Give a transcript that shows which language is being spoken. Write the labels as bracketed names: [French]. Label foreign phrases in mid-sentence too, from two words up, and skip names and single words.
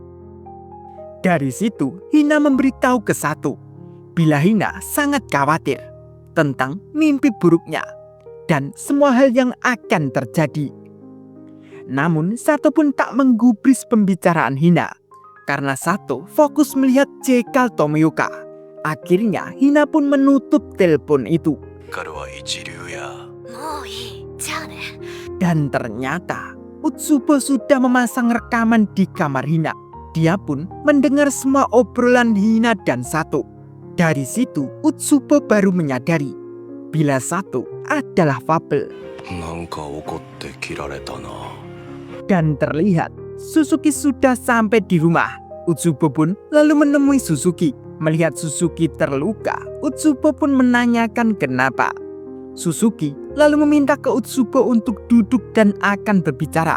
[Indonesian] Dari situ Hina memberitahu ke Sato bila Hina sangat khawatir tentang mimpi buruknya dan semua hal yang akan terjadi. Namun Sato pun tak menggubris pembicaraan Hina, karena Sato fokus melihat Jekyll Tomioka. Akhirnya Hina pun menutup telepon itu. [Japanese] 彼は一流や。もういい。じゃあね。 [Indonesian] Dan ternyata Utsubo sudah memasang rekaman di kamar Hina. Dia pun mendengar semua obrolan Hina dan Sato. Dari situ Utsubo baru menyadari bila Sato adalah fabel. [Japanese] なんか怒って切られたな。 [Indonesian] Dan terlihat Suzuki sudah sampai di rumah. Utsubo pun lalu menemui Suzuki. Melihat Suzuki terluka, Utsubo pun menanyakan kenapa. Suzuki lalu meminta ke Utsubo untuk duduk dan akan berbicara.